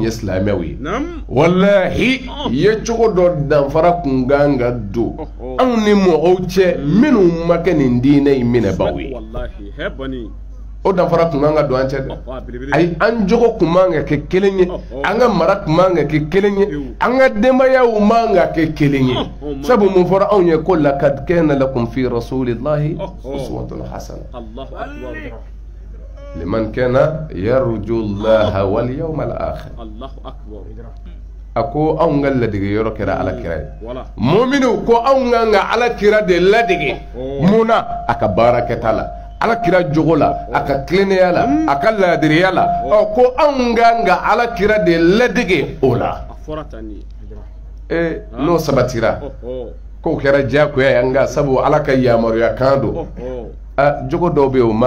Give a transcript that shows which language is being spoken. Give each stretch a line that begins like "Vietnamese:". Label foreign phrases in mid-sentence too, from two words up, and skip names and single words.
Bambara: ye silamɛw ye walahi ye cogo dɔ danfara kun kan ka don anw ni mɔgɔw cɛ minnu ma kɛ nin diinɛ in minɛbaaw ye o danfara kun kan ka don an cɛ dɛ ayi an jogo kun man ka kɛ kelen ye an ka mara kun man ka kɛ kelen ye an ka denbayaw man ka kɛ kelen ye sabu mun fɔra anw ye ko
Arabic: لقد كان لكم في رسول الله أسوة حسنة لمن كان يرجو الله واليوم الآخر
Bambara: a ko anw ka ladege yɔrɔ kɛra alakira ye mu'minu ko anw kan ka alakira de ladege munna a ka baara kɛta la alakira jogo la a ka tilennenya la a ka laadiriya la ko anw kan ka alakira de ladege o la n'o sabatira k'o kɛra diyagoya ye nka sabu ala ka yamaruya kan don jogo dɔw bɛ yen o man